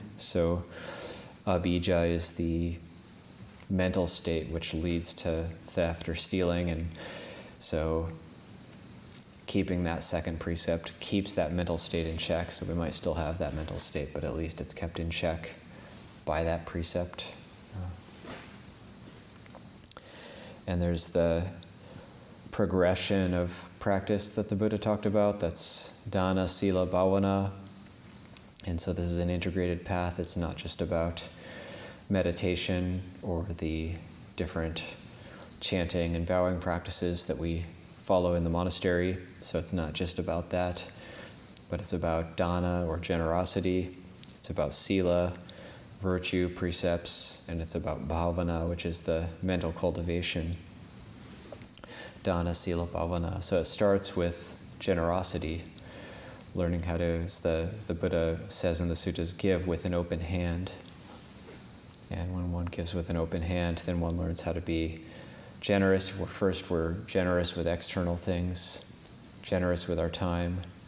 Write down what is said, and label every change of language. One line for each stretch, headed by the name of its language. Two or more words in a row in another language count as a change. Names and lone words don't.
English: So abhija is the mental state which leads to theft or stealing, and so keeping that second precept keeps that mental state in check. So we might still have that mental state, but at least it's kept in check by that precept. And there's the progression of practice that the Buddha talked about. That's
Pali: dana, sila, bhavana.
English: And so this is an integrated path. It's not just about meditation or the different chanting and bowing practices that we follow in the monastery. So it's not just about that, but it's about dana or generosity. It's about sila, virtue, precepts, and it's about bhavana, which is the mental cultivation.
Pali: Dana, sila, bhavana.
English: So it starts with generosity, learning how to, as the Buddha says in the suttas, give with an open hand. And when one gives with an open hand, then one learns how to be generous. First, we're generous with external things, generous with our time.